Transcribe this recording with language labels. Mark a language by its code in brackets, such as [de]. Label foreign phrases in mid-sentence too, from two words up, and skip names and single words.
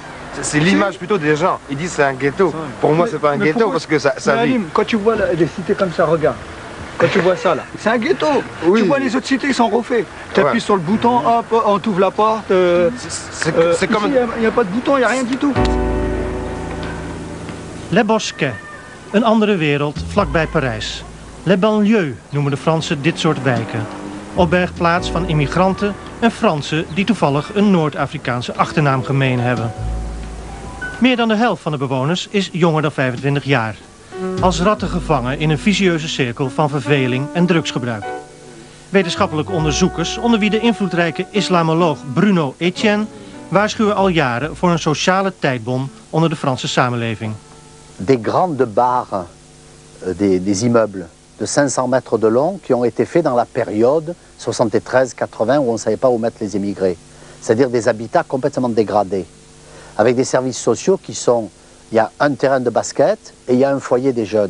[fr] C'est l'image plutôt des gens. Ils disent c'est un ghetto. Pour moi, c'est pas un ghetto parce que ça vit. Alim, quand tu vois des cités comme ça, regarde. Quand tu vois ça là, c'est un ghetto. Oui. Tu vois les autres cités, ils sont refaits. Tu appuies sur le bouton, hop, on t'ouvre la porte. C'est comme... Il n'y a pas de bouton, il n'y a rien du tout. [nl] Les Bosquets, een andere wereld vlakbij Parijs. [fr] Les banlieues [nl] noemen de Fransen dit soort wijken. Opbergplaats van immigranten en Fransen die toevallig een Noord-Afrikaanse achternaam gemeen hebben. Meer dan de helft van de bewoners is jonger dan 25 jaar. Als ratten gevangen in een vicieuze cirkel van verveling en drugsgebruik. Wetenschappelijke onderzoekers, onder wie de invloedrijke islamoloog Bruno Etienne, waarschuwen al jaren voor een sociale tijdbom onder de Franse samenleving. [fr] Des grandes barres, des immeubles de 500 mètres de long qui ont été faits dans la période 73-80 où on ne savait pas où mettre les émigrés. C'est-à-dire des habitats complètement dégradés, avec des services sociaux qui sont... Il y a un terrain de basket et il y a un foyer des jeunes.